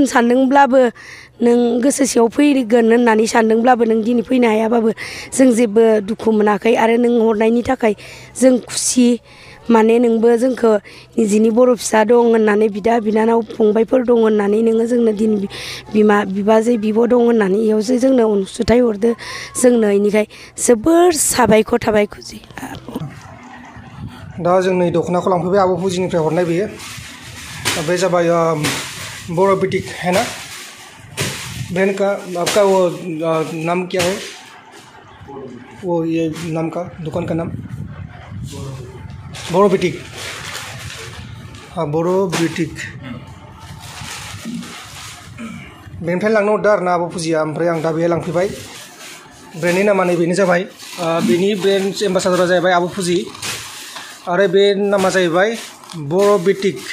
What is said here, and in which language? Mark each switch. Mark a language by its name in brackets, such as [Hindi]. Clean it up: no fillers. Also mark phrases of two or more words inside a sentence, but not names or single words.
[Bodo] सानदोंब्लाबो नों गोसोसेयाव फैगोन होननानै सानदोंब्लाबो नों दिनै फैनो हायाबाबो जों जेबो दुखु मोनाखै आरो नों हरनायनि थाखाय जों खुसि माने नोंबो जोंखौ निजिनि बर' फिसा दं होननानै बिदा बिनानाव फंबायफोर दं होननानै नोङो जोंनो दिनै बिमा बिबाजै बिब' दं होननानै इयावसो जोंनो अनसुंथाइ हरदो जोंनो इनिखाय जोबोर साबायखर थाबाय खुजि दा जों नै दख'नाखौ लांफैबाय आब' फुजिनिफ्राय हरनाय बेयो बे जाबाय बर' बिटिक [Hindi] है ना ब्रांड का आपका वो नाम क्या है वो ये नाम का दुकान का नाम [Bodo] बर' बिटिक हाँ बर' बिटिक बेनिफ्राय लांनो हरदों आरो ना आब' फुजिया ओमफ्राय आं दा बेहाय लांफैबाय ब्रेन्डनि नामा नैबेनो जाबाय बेनि [English] brand ambassador [Bodo] जाहैबाय आब' फुजि आरो बे नामा जाहैबाय बर' बिटिक